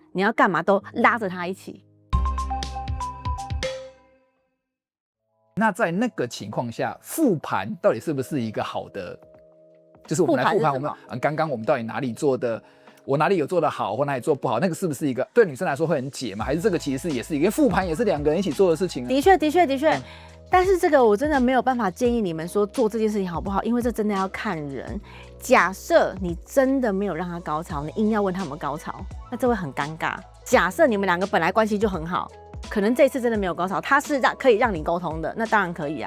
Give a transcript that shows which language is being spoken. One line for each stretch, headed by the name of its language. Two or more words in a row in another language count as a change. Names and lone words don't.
Chinese: 你要幹嘛都拉着他一起。那在那個情況下，復盤到底是不是一個好的？就是我們來復盤，我們剛剛我們到底哪裡做的，我哪裡有做得好，或哪裡做不好，那個是不是一個對女生來說會很解嗎？還是這個其實也是一個復盤，也是兩個人一起做的事情呢？的確，但是這個我真的沒有辦法建議你們說做這件事情好不好，因為這真的要看人。假設你真的沒有讓他高潮，你硬要問他有沒有高潮，那這會很尷尬。假設你們兩個本來關係就很好，可能這一次真的沒有高潮，他是可以讓你溝通的，那當然可以啊。